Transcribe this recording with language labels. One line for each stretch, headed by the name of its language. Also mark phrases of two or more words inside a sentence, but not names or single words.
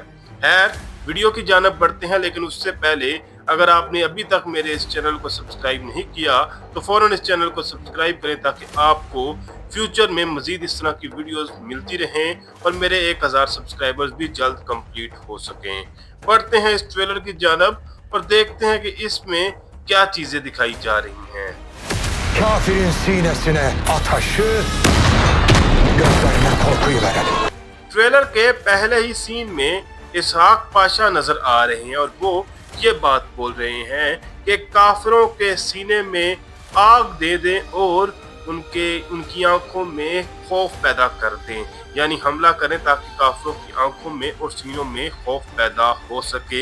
Urdu: خیر، ویڈیو کی جانب بڑھتے ہیں، لیکن اس سے پہلے اگر آپ نے ابھی تک میرے اس چینل کو سبسکرائب نہیں کیا تو فوراً اس چینل کو سبسکرائب کریں تاکہ آپ کو فیوچر میں مزید اس طرح کی ویڈیوز ملتی رہیں اور میرے 1000 سبسکرائبرز بھی جلد کمپلیٹ ہو سکیں. بڑھتے ہیں اس ٹریلر کی جانب اور دیکھتے ہیں کہ اس میں کیا چیزیں دکھائی جا رہی ہیں.
Turkish: Kafirin sinesine ataşı, gözlerine korkuyu verelim।
Urdu: ٹریلر کے پہلے ہی سین میں اسحاق پاشا نظر آ رہے ہیں اور وہ یہ بات بول رہے ہیں کہ کافروں کے سینے میں آگ دے دیں اور ان کی آنکھوں میں خوف پیدا کر دیں، یعنی حملہ کریں تاکہ کافروں کی آنکھوں میں اور سینوں میں خوف پیدا ہو سکے.